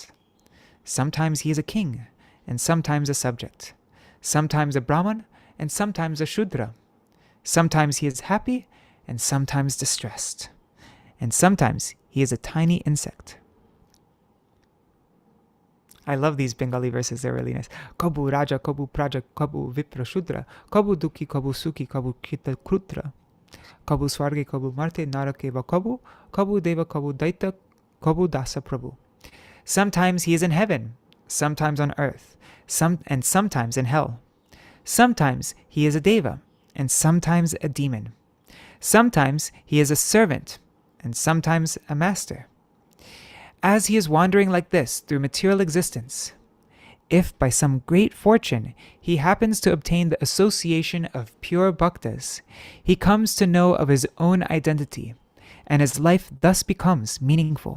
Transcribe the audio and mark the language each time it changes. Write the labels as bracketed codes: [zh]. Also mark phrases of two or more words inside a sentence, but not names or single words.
[en] Sometimes he is a king, and sometimes a subject. Sometimes a Brahman, and sometimes a Shudra. Sometimes he is happy, and sometimes distressed. And sometimes he is a tiny insect. I love these Bengali verses, they're really nice. [bn] কভু রাজা, কভু প্রজা, কভু বিপ্র শূদ্র, কভু দুঃখী, কভু সুখী, কভু কীট ক্ষুদ্র, কভু স্বর্গে, কভু মর্ত্যে, নরকে বা কভু, কভু দেব, কভু দৈত্য, কভু দাস প্রভু. [en] Sometimes he is in heaven, sometimes on earth, and sometimes in hell. Sometimes he is a deva, and sometimes a demon. Sometimes he is a servant, and sometimes a master. As he is wandering like this through material existence, if by some great fortune he happens to obtain the association of pure bhaktas, he comes to know of his own identity, and his life thus becomes meaningful.